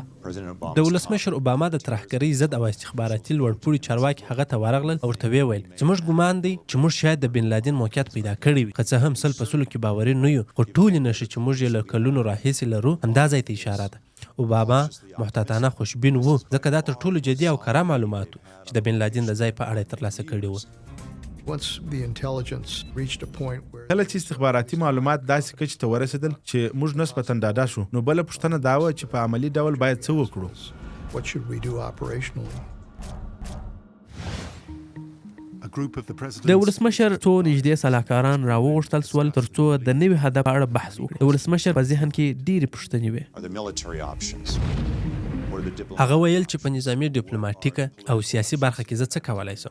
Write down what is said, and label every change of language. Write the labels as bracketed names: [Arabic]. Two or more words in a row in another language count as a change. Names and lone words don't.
[Pashto] د ولسمشر اوباما د ترهګرۍ ضد او استخباراتي لوړپوړي چارواکي هغه ته ورغلل او ورته ویې ویل زموږ ګمان دی چې موږ شاید د بن لادن موقعیت پیدا کړی وي، که څه هم 100% کې باوري نه یو، خو ټولې نښې چې موږ یې له کلونو راهیسې لرو همدا ځای ته اشاره ده. اوباما محتاطانه خوشبین وو، ځکه دا تر ټولو جدي او کره معلومات چې د بن لادن د ځای په اړه یې ترلاسه کړي وو. [English] Once the intelligence reached a point where [Pashto] کله چې استخباراتي معلومات داسې کچې ته ورسېدل چې موږ نسبتاً ډاډه شو، نو بله پوښتنه دا وه چې په عملي ډول باید څه وکړو. [English] what should we do operationally? [Pashto] د ولسمشر څو نږدې سلاکاران راوغوښتل سول ترڅو د نوي هدف په اړه بحث وکړي. د ولسمشر په ذهن کې ډېرې پوښتنې وې. هغه ویل چې په نظامي ډیپلوماټیکه او سیاسي برخه کې زه څه کولی سم.